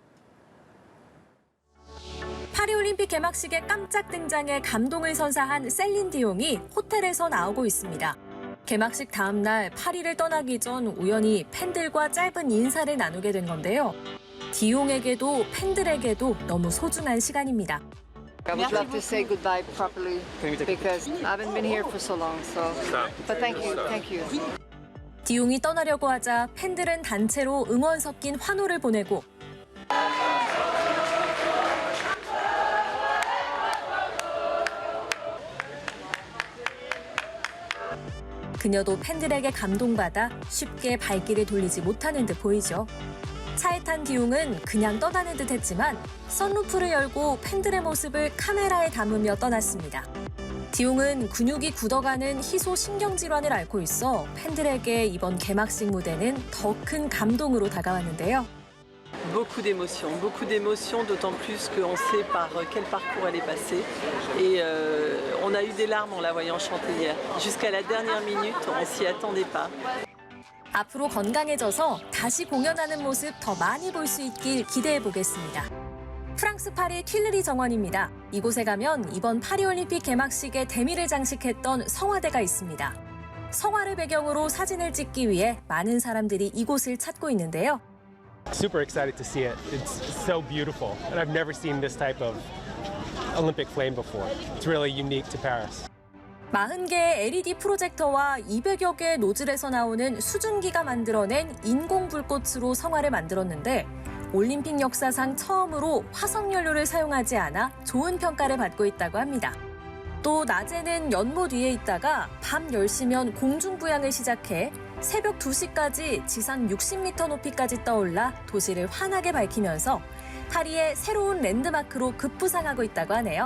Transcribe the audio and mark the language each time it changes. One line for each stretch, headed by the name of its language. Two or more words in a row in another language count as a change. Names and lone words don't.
Korean: 파리올림픽 개막식에 깜짝 등장해 감동을 선사한 셀린 디옹이 호텔에서 나오고 있습니다. 개막식 다음 날 파리를 떠나기 전 우연히 팬들과 짧은 인사를 나누게 된 건데요. 디옹에게도 팬들에게도 너무 소중한 시간입니다.
English: I would love to say goodbye properly because I haven't been here for so long. But thank you.
Korean: 디옹이 떠나려고 하자 팬들은 단체로 응원 섞인 환호를 보내고 그녀도 팬들에게 감동받아 쉽게 발길을 돌리지 못하는 듯 보이죠. 차에 탄 디옹은 그냥 떠나는 듯 했지만 선루프를 열고 팬들의 모습을 카메라에 담으며 떠났습니다. 디옹은 근육이 굳어가는 희소신경질환을 앓고 있어 팬들에게 이번 개막식 무대는 더 큰 감동으로 다가왔는데요.
French: Beaucoup d'émotions, d'autant plus qu'on sait par quel parcours elle est passée. Et on a eu des larmes en la voyant chanter hier. Jusqu'à la dernière minute, on s'y attendait pas.
Korean: 앞으로 건강해져서 다시 공연하는 모습 더 많이 볼 수 있길 기대해 보겠습니다. 프랑스 파리 튠르리 정원입니다. 이곳에 가면 이번 파리올림픽 개막식에 대미를 장식했던 성화대가 있습니다. 성화를 배경으로 사진을 찍기 위해 많은 사람들이 이곳을 찾고 있는데요.
English: Super excited to see it. It's so beautiful, and I've never seen this type of Olympic flame before. It's really unique to Paris.
Korean: 40개의 LED 프로젝터와 200여 개의 노즐에서 나오는 수증기가 만들어낸 인공 불꽃으로 성화를 만들었는데 올림픽 역사상 처음으로 화석연료를 사용하지 않아 좋은 평가를 받고 있다고 합니다. 또 낮에는 연못 위에 있다가 밤 10시면 공중부양을 시작해 새벽 2시까지 지상 60m 높이까지 떠올라 도시를 환하게 밝히면서 파리의 새로운 랜드마크로 급부상하고 있다고 하네요.